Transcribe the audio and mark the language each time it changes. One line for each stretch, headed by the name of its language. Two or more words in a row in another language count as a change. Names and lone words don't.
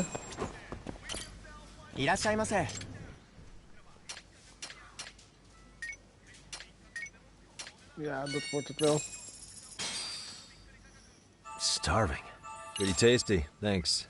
Japanese: いらっしゃいませ。
Dutch: Ja, dat wordt het wel.
English: Starving. Pretty tasty, thanks.